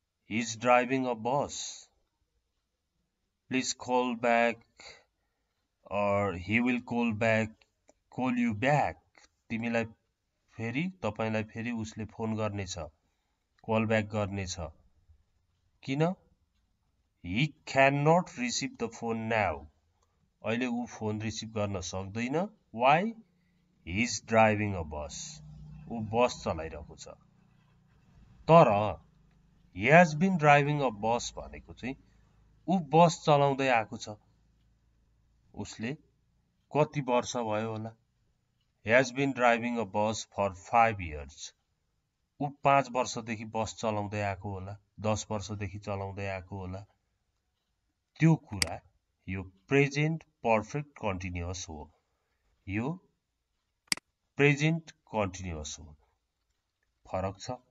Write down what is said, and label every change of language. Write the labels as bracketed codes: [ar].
[en] he is driving a bus, please call back or he will call you back, [ne] तिमीलाई फेरि तपाईलाई फेरि उसले फोन गर्नेछ, कल ब्याक गर्नेछ। किन? [en] he cannot receive the phone now, [ne] अहिले ऊ फोन रिसिभ गर्न सक्दैन। [en] why? he is driving a bus, [ne] ऊ बस चलाइरहेको छ। तर [en] he has been driving a bus [ne] भनेको चाहिँ ऊ बस चलाउँदै आएको छ। उसले कति वर्ष भयो होला? [en] He has been driving a bus for 5 years. [ne] ऊ 5 वर्षदेखि बस चलाउँदै आएको होला, 10 वर्षदेखि चलाउँदै आएको होला। त्यो कुरा यो प्रेजेन्ट पर्फेक्ट कन्टिन्युअस हो, यो प्रेजेन्ट कन्टिन्युअस हो। फरक छ।